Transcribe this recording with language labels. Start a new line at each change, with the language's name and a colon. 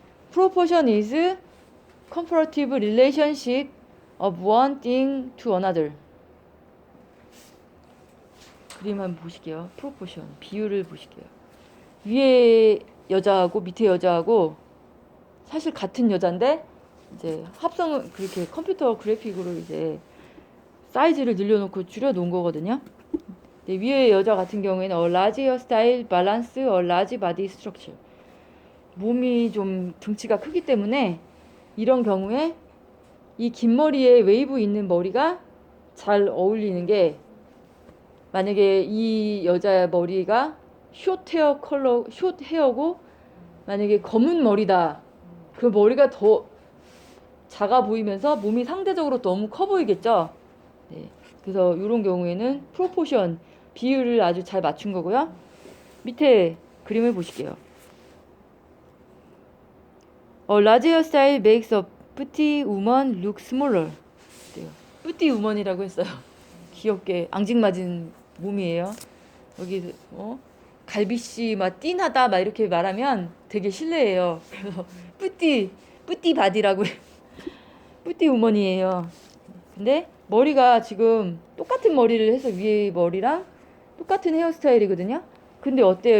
English: Proportion is comparative relationship of one thing to another.
Korean: 그림 한번 보실게요. 프로포션 비율을 보실게요. 위에 여자하고 밑에 여자하고 사실 같은 여자인데 이제 합성을 그렇게 컴퓨터 그래픽으로 이제 사이즈를 늘려놓고 줄여놓은 거거든요. 위에 여자 같은 경우에는
English: a large hairstyle balance a large body structure.
Korean: 몸이 좀 등치가 크기 때문에 이런 경우에 이 긴 머리에 웨이브 있는 머리가 잘 어울리는 게 만약에 이 여자의 머리가 숏 헤어고 만약에 검은 머리다. 그 머리가 더 작아 보이면서 몸이 상대적으로 너무 커 보이겠죠. 네. 그래서 이런 경우에는 프로포션 비율을 아주 잘 맞춘 거고요. 밑에 그림을 보실게요.
English: A large hairstyle makes a pretty woman look smaller.
Korean: 뿌띠 우먼이라고 했어요. 귀엽게 앙증맞은 몸이에요. 여기 갈비씨 막 띵하다 막 이렇게 말하면 되게 실례예요. 그래서 뿌띠 바디라고 뿌띠 우먼이에요. 근데 머리가 지금 똑같은 머리를 해서 위에 머리랑 똑같은 헤어스타일이거든요. 근데 어때요?